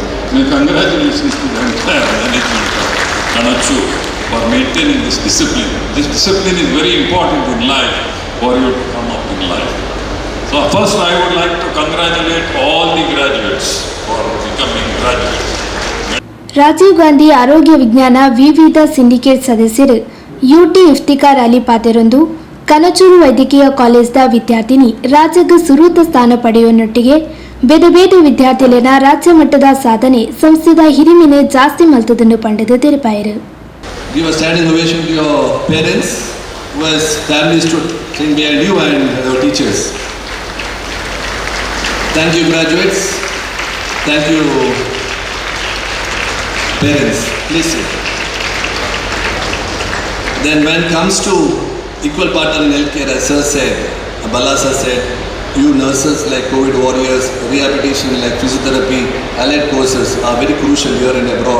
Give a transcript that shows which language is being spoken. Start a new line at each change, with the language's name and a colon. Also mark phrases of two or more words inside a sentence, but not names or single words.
English: My congratulations to the entire management of Kanachu for maintaining this discipline. This discipline is very important in life for you to come up in life. So first I would like to congratulate all the graduates for becoming graduates.
Tulu: ರಾಜೀವ್ ಗಾಂಧಿ ಆರೋಗ್ಯ ವಿಜ್ಞಾನ ವಿವಿಧ ಸಿಂಡಿಕೇಟ್ ಸದಸ್ಯರು UT ಇಫ್ತಿಕಾರ್ ಅಲಿ ಪಾತೆರೊಂದು ಕನಚೂರು ವೈದ್ಯಕೀಯ ಕಾಲೇಜ್ದ ವಿದ್ಯಾರ್ಥಿನಿ ರಾಜ್ಯಕ್ಕೆ ಸುರೂತ ಸ್ಥಾನ ಪಡೆಯುವನೊಟ್ಟಿಗೆ ಬೇರೆ ಬೇರೆ ವಿದ್ಯಾರ್ಥಿಗಳನ್ನ ರಾಜ್ಯ ಮಟ್ಟದ ಸಾಧನೆ ಸಂಸ್ಥೆದ ಹಿರಿಮೆನೆ ಜಾಸ್ತಿ ಮಲ್ತದನ್ನು ಪಂಡದ ತೆರಪಾಯರು.
English: Give a standing ovation to your parents who has family stood sitting behind you and your teachers. Thank you, graduates. Thank you, parents. Please sit. Then when it comes to equal partner in healthcare, as Sir said, Bala Sir said, you nurses like COVID warriors, rehabilitation like physiotherapy, allied courses are very crucial here and abroad.